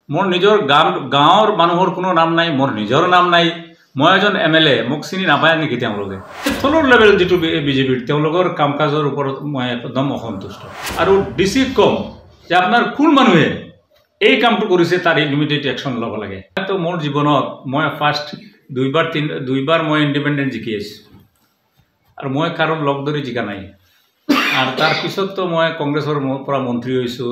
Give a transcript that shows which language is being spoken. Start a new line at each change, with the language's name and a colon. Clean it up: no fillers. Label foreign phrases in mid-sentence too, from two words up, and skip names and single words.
Assamese: মোৰ নিজৰ গাঁৱৰ মানুহৰ কোনো নাম নাই, মোৰ নিজৰ নাম নাই। মই এজন MLA মোক চিনি নাপায় नेকি তেওঁলোকে তলৰ লেভেল যেটো বিজেপিৰ তেওঁলোকৰ কাম কাজৰ ওপৰত মই একদম অসন্তুষ্ট আৰু ডিসি কম যে আপোনাৰ কোন মানুহে এই কামটো কৰিছে তাৰ
English: immediate action
Assamese: ল'ব লাগে। তো মোৰ জীৱনত মই ফাৰ্স্ট দুইবাৰ মই ইন্ডিপেন্ডেন্ট জিকি আছো আৰু মই কাৰণ লগ ধৰি জিকা নাই আৰু তাৰ পিছত তো মই কংগ্ৰেছৰ পৰা মন্ত্ৰী হৈছো।